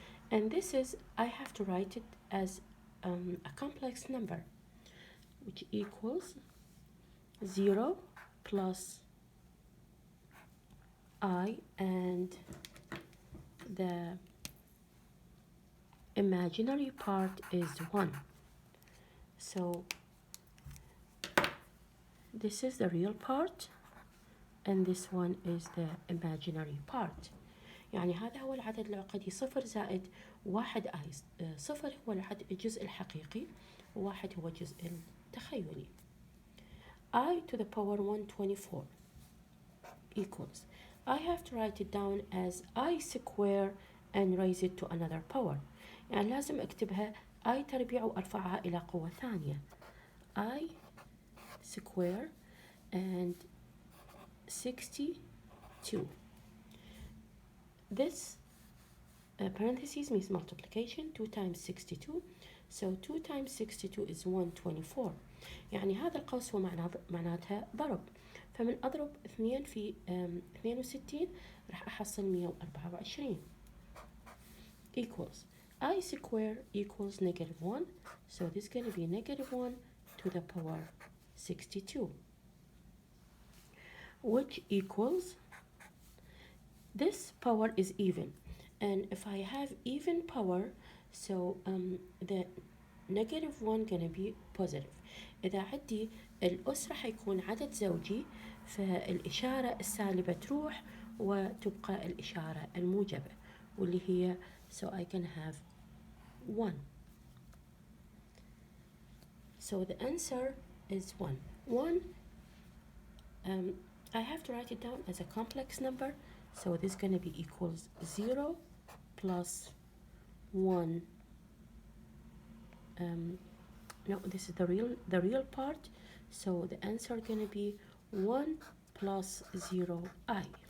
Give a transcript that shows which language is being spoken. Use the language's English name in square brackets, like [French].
[English] And this is, I have to write it as a complex number, which equals 0 plus I, and the imaginary part is 1. So this is the real part and this one is the imaginary part. [Arabic] يعني هذا هو العدد العقدي 0 زائد 1 I. 0 هو الجزء الحقيقي و1 هو الجزء التخيلي. [English] I to the power 124 equals. I have to write it down as I square and raise it to another power. [Arabic] يعني لازم أكتبها I تربيع وأرفعها إلى قوة ثانية. [English] I square and 62. This parentheses means multiplication. 2 times 62, so 2 times 62 is 124. [Arabic] يعني هذا القوس هو معناتها ضرب، فمن أضرب 2 في 62 راح أحصل [English] 124 equals I square equals -1, so this is going to be -1 to the power 62, which equals, this power is even, and if I have even power, so the -1 gonna be positive. [Arabic] إذا عندي الأس راح يكون عدد زوجي، فالإشارة السالبة تروح وتبقى الإشارة الموجبة واللي هي [English] so I can have 1. So the answer is 1. 1, I have to write it down as a complex number, so this is going to be equals 0 plus 1. No, this is the real part, so the answer going to be 1 plus 0 I.